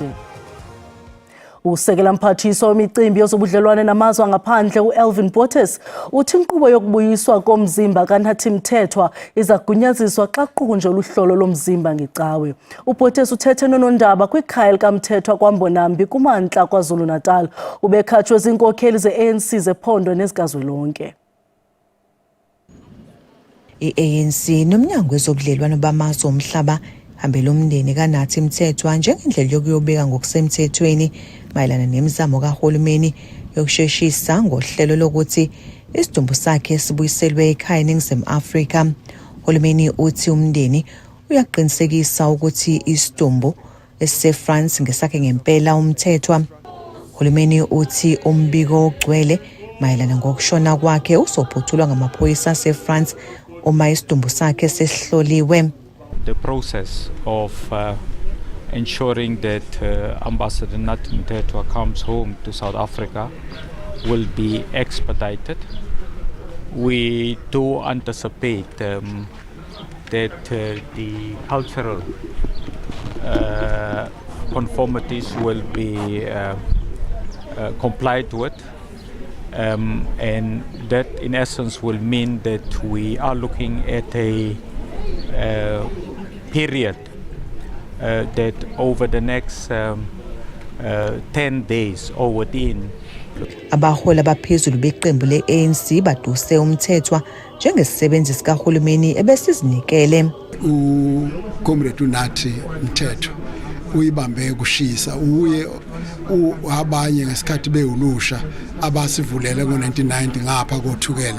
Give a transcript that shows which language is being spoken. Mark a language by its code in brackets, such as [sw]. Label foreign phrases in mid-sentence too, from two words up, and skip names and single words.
[xh] Usekela mphathiswa wemicimbi yezobudlelwane namazwe angaphandle uElvin Bottas uthi inkqubo yokubuyiswa komzimba kaNathi Mthethwa iza kugunyaziswa xa kuqhunjwa luhlolo lomzimba ngecawe. uBottas uthethe nonondaba kwikhaya likaMthethwa kwaMbonambi kumantla KwaZulu-Natal ubekhatshwe izinkokheli ze-ANC zephondo nezikazwelonke. [zu] I-ANC nomnyango wezobudlelwane bamazwe omhlaba hambela umndeni kaNathi Mthethwa njengendlela yokuyobeka ngokusemthethweni mayelana nemizamo kahulumeni yokusheshisa ngohlelo lokuthi isidumbu sakhe sibuyiselwe ekhaya eNingizimu Afrika. Uhulumeni uthi umndeni uyaqinisekisa ukuthi isidumbu esiseFrance ngesakhe ngempela uMthethwa. Uhulumeni uthi umbiko ogcwele mayelana ngokushona kwakhe uzophuthulwa ngamaphoyisa aseFrance uma isidumbu sakhe sesihloliwe. [en] The process of ensuring that Ambassador Nathi Mthethwa comes home to South Africa will be expedited. We do anticipate that the cultural conformities will be complied with. And that in essence will mean that we are looking at a period that over the next 10 days or within. [zu] Abahola abaphezulu beqembu le-ANC baduse uMthethwa njengesisebenzi sikahulumeni ebesizinikele. uComrade uNathi Mthethwa uyibambe kushisa uye abanye ngesikhathi behulusha abasivulele ngo-1990 ngapha kothukela.